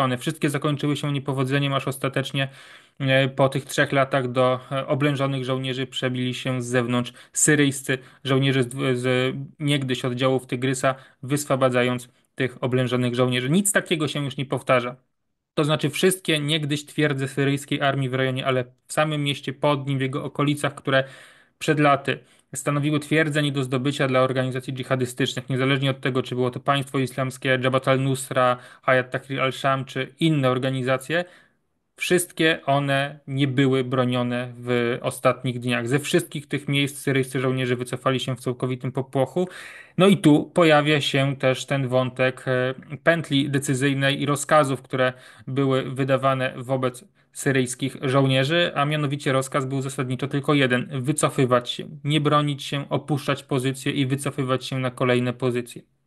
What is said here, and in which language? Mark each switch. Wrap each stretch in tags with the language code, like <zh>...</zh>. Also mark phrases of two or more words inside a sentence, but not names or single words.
<pl>One wszystkie zakończyły się niepowodzeniem, aż ostatecznie po tych 3 latach do oblężonych żołnierzy przebili się z zewnątrz syryjscy żołnierze z niegdyś oddziałów Tygrysa, wyswobadzając tych oblężonych żołnierzy. Nic takiego się już nie powtarza. To znaczy wszystkie niegdyś twierdze syryjskiej armii w rejonie Alep, w samym mieście pod nim, w jego okolicach, które przed laty stanowiły twierdzę nie do zdobycia dla organizacji dżihadystycznych, niezależnie od tego, czy było to państwo islamskie, Jabhat al-Nusra, Hayat Tahrir al-Sham, czy inne organizacje, wszystkie one nie były bronione w ostatnich dniach. Ze wszystkich tych miejsc syryjscy żołnierze wycofali się w całkowitym popłochu. No i tu pojawia się też ten wątek pętli decyzyjnej i rozkazów, które były wydawane wobec syryjskich żołnierzy, a mianowicie rozkaz był zasadniczo tylko jeden: wycofywać się, nie bronić się, opuszczać pozycje i wycofywać się na kolejne pozycje.</pl>